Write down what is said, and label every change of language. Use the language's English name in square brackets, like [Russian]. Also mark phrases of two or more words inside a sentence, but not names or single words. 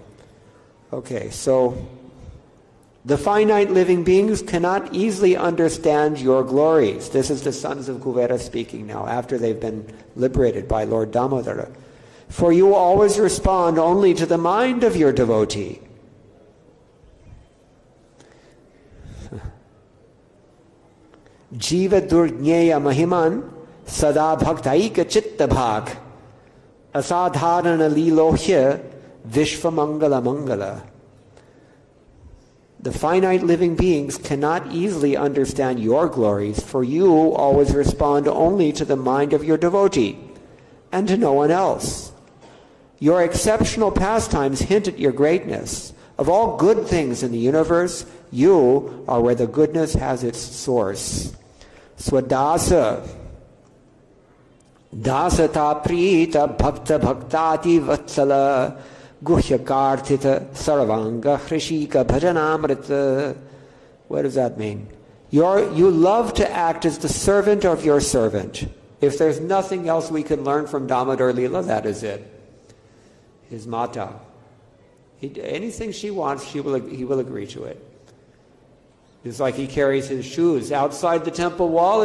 [English] Okay, so the finite living beings cannot easily understand your glories. This is the sons of Kuvera speaking now, after they've been liberated by Lord Damodara. For you always respond only to the mind of your devotee. [Sanskrit] Jiva durgneya mahiman sada bhaktaika chitta bhak asadharana lilohya vishvamangala mangala. [English] The finite living beings cannot easily understand your glories, for you always respond only to the mind of your devotee, and to no one else. Your exceptional pastimes hint at your greatness. Of all good things in the universe, you are where the goodness has its source. [Sanskrit] Swadasa, dasata prita bhakta bhaktati vatsala guhyakarthita sarvanga hrishika bhajanamrita. [English] What does that mean? You love to act as the servant of your servant. If there's nothing else we can learn from Damodar Lila, that is it. His mata. Anything she wants, he will agree to it. It's like he carries his shoes outside the temple wall.